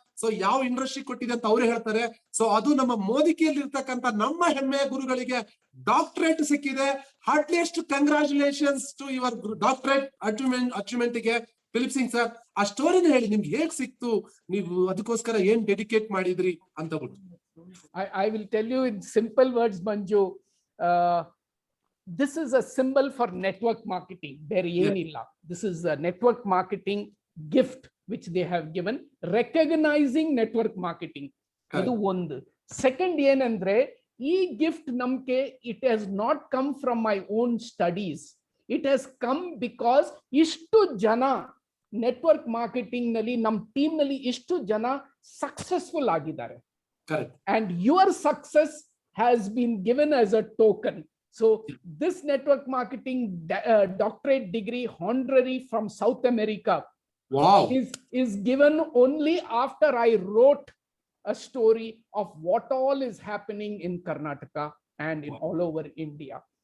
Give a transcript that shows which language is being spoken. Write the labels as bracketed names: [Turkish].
[Kannada] So ಯಾವ industry ಕೊಟ್ಟಿದೆ ಅಂತ ಅವರೇ ಹೇಳ್ತಾರೆ. ಸೊ ಅದು ನಮ್ಮ ಮೋದಿ ಕೇರ್ ಇರ್ತಕ್ಕಂಥ ನಮ್ಮ ಹೆಮ್ಮೆಯ ಗುರುಗಳಿಗೆ ಡಾಕ್ಟರೇಟ್ ಸಿಕ್ಕಿದೆ. [English] Heartiest congratulations to your doctorate achievement ಗೆ Philip Singh sir. [Kannada] ಆ ಸ್ಟೋರಿನ ಹೇಳಿ, ನಿಮ್ಗೆ ಹೇಗ್ ಸಿಕ್ತು, ನೀವು ಅದಕ್ಕೋಸ್ಕರ ಏನ್ ಡೆಡಿಕೇಟ್ ಮಾಡಿದ್ರಿ ಅಂತ ಬಿಟ್ಟು. [English] I will tell you in simple words, Manju. This is a symbol for network marketing. There [Kannada] ಏನilla. [English] This is a network marketing gift which they have given, recognizing network marketing. [Kannada] ಅದು ಒಂದು. ಸೆಕೆಂಡ್ ಏನಂದ್ರೆ, ಈ gift ನಮ್ಗೆ [English] it has not come from my own studies. It has come because [Kannada] ಇಷ್ಟು ಜನ network marketing ನಲ್ಲಿ ನಮ್ಮ team ನಲ್ಲಿ ಇಷ್ಟು ಜನ ಸಕ್ಸಸ್ಫುಲ್ ಆಗಿದ್ದಾರೆ. [English] Correct. And your success has been given as a token. So this network marketing doctorate degree honorary from South America, wow, is given only after I wrote a story of what all is happening in Karnataka and in all over India.